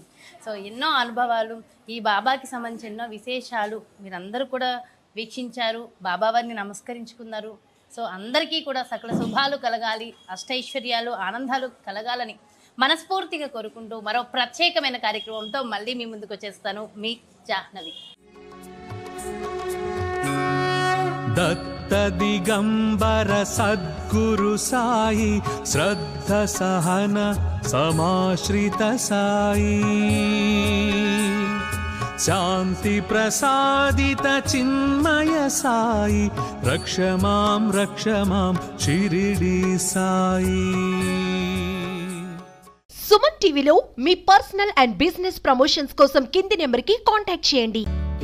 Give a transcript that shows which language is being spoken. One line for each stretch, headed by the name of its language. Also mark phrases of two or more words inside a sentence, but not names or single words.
Telugu: సో ఎన్నో అనుభవాలు, ఈ బాబాకి సంబంధించి ఎన్నో విశేషాలు మీరందరూ కూడా వీక్షించారు, బాబావారిని నమస్కరించుకున్నారు. సో అందరికీ కూడా సకల శుభాలు కలగాలి, అష్టైశ్వర్యాలు ఆనందాలు కలగాలని మనస్ఫూర్తిగా కోరుకుంటూ మరో ప్రత్యేకమైన కార్యక్రమంతో మళ్ళీ మీ ముందుకు వచ్చేస్తాను. మీ జాహ్నవి.
Sanskrit: दत्त दिगंबर सद्गुरु साई श्रद्ध सहन समाश्रित साई शांति प्रसादित चिन्मय साई रक्ष मां शिरिडी साई.
Telugu: సుమన్ టీవీలో మీ
English: personal and business promotions
Telugu: కోసం కింది నెంబర్కి కాంటాక్ట్ చేయండి.